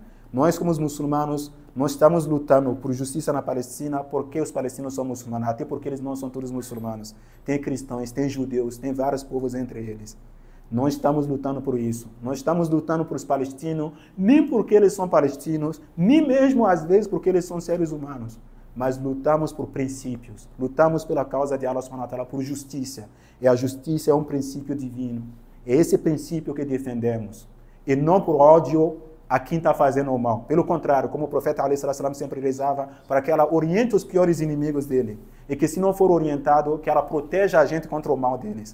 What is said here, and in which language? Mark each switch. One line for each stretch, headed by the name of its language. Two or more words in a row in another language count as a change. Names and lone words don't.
Portuguese: Nós, como muçulmanos, nós estamos lutando por justiça na Palestina porque os palestinos são muçulmanos, até porque eles não são todos muçulmanos. Tem cristãos, tem judeus, tem vários povos entre eles. Nós estamos lutando por isso. Nós estamos lutando por os palestinos, nem porque eles são palestinos, nem mesmo às vezes porque eles são seres humanos. Mas lutamos por princípios. Lutamos pela causa de Allah
Arabic: سبحانه وتعالى,
Portuguese: por justiça. E a justiça é um princípio divino. É esse princípio que defendemos. E não por ódio a quem está fazendo o mal. Pelo contrário, como o profeta ﷺ sempre rezava, para que ela oriente os piores inimigos dele. E que se não for orientado, que ela proteja a gente contra o mal deles.